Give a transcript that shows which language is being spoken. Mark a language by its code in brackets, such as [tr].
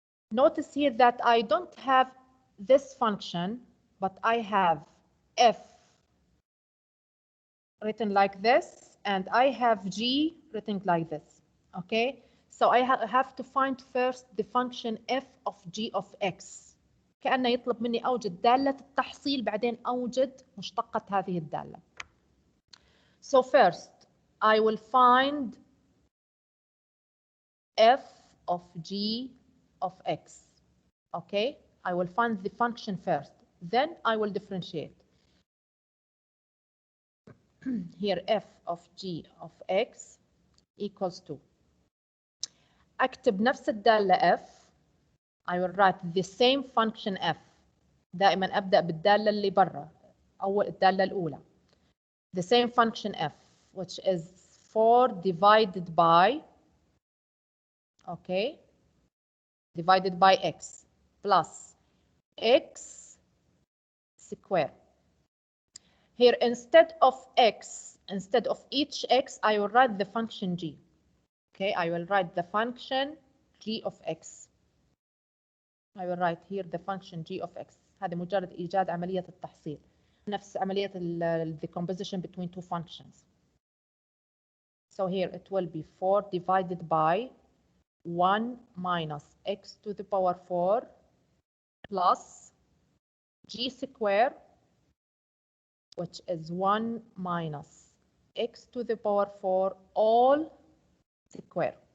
[en] Notice here that I don't have this function, but I have f written like this, and I have g written like this. Okay, so I have to find first the function f of g of x. [ar] كأنه يطلب مني أوجد دالة التحصيل بعدين أوجد مشتقة هذه الدالة. [en] So first I will find f of g of x. Okay, I will find the function first, then I will differentiate. Here f of g of x equals to, [ar] أكتب نفس الدالة f. [en] I will write the same function f [ar] دائما أبدأ بالدالة اللي برا، الدالة الأولى. [en] The same function f, which is 4 divided by, okay, divided by x plus x square. Here, instead of each x, I will write the function g. Okay, I will write the function g of x. I will write here the function g of x. [ar] هذا مجرد إيجاد عملية التحصيل. نفس عملية [en] the composition between two functions. So here it will be 4 divided by 1 minus x to the power 4 plus g square, which is 1 minus x to the power 4 all square.